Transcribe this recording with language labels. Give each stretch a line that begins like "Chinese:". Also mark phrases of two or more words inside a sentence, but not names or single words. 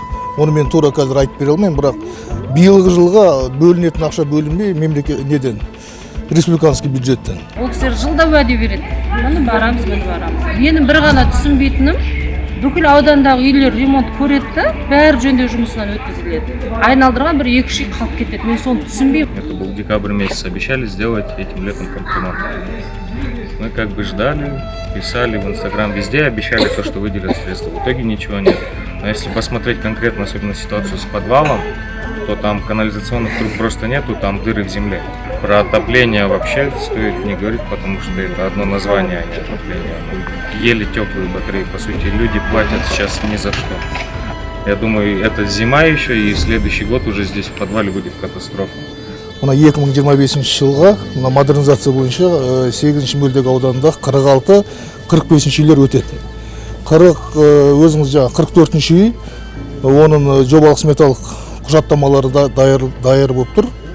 Kazakh: Оны мен тура қазір айтып бере алмаймын, бірақ биылғы жылға бөлінетін ақша бөлінбей мемлекет неден республиканский бюджеттен. Ол кісілер жылда уәде береді. Міне барамыз. Менің бір ғана түсінбейтінім, бүкіл аудандағы үйлер ремонт көреді, бәрі жөндеу жұмысынан өткізіледі. Айналдырған бір 2-3 үй қалып кетеді. Мен соны түсінбеймін.
Russian: Это был декабрь месяц, обещали сделать этим летом ремонт. Мы как бы ждали, писали в Инстаграм, везде обещали то, что выделят средства. В итоге ничего нет. Но если посмотреть конкретно, особенно ситуацию с подвалом, то там канализационных труб просто нету, там дыры в земле. Про отопление вообще стоит не говорить, потому что это одно название, а не отопление. Еле теплые батареи, по сути, люди платят сейчас ни за что. Я думаю, это зима еще, и следующий год уже здесь в подвале будет катастрофа.
Kazakh: Мына 2025 жылға мына модернизация бойынша 8-ші мөлдегі ауданындағы 46-45 үйлер өтеді. 40 өзіңіз жаңа 44-ші үй, оның жобалық сметалық құжаттамалары да дайыр болып тұр.